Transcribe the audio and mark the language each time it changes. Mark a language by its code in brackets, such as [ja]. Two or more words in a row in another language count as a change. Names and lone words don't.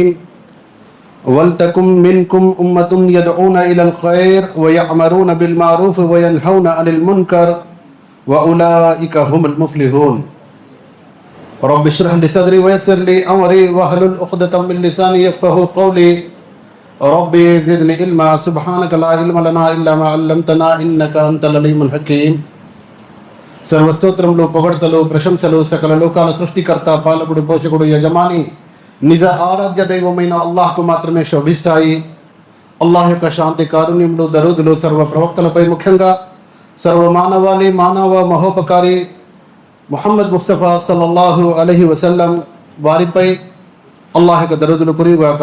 [ar] ولتكن منكم أمة يدعون إلى الخير ويأمرون بالمعروف وينهون عن المنكر وأولئك هم المفلحون. رب اشرح لي صدري ويسر لي أمري واحلل عقدة من لساني يفقهوا قولي. رب زدني علما سبحانك لا علم لنا إلا ما علمتنا إنك أنت العليم الحكيم. [te] సర్వస్తోత్రములు పొగడ్తలు ప్రశంసలు సకల లోకాల సృష్టికర్త పాలకుడు పోషకుడు యజమాని నిజ ఆరాధ్య దైవమైన అల్లాహ్కు మాత్రమే శోభిస్తాయి. అల్లాహ్ యొక్క శాంతి కారుణ్యములు దరూదులు సర్వ ప్రవక్తలపై, ముఖ్యంగా సర్వ మానవాళి మానవ మహోపకారి ముహమ్మద్ ముస్తఫా [ar] صلى الله عليه وسلم [te] వారిపై అల్లాహ్ యొక్క దరూదులు కురిగాక.